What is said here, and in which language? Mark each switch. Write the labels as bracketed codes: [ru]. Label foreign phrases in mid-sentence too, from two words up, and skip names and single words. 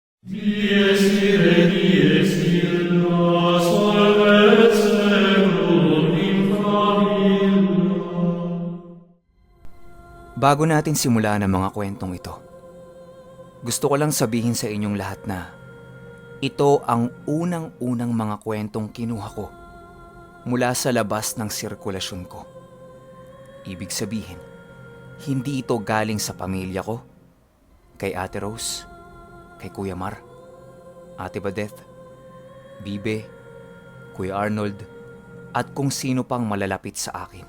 [la] Dies ire, dies illa, solvet seculum in famiglia. [tl] Bago natin simulan ang mga kwentong ito, gusto ko lang sabihin sa inyong lahat na ito ang unang-unang mga kwentong kinuha ko mula sa labas ng sirkulasyon ko. Ibig sabihin, hindi ito galing sa pamilya ko, kay Ate Rose, kay Kuya Mar, Ate Badeth, Bibe, Kuya Arnold, at kung sino pang malalapit sa akin.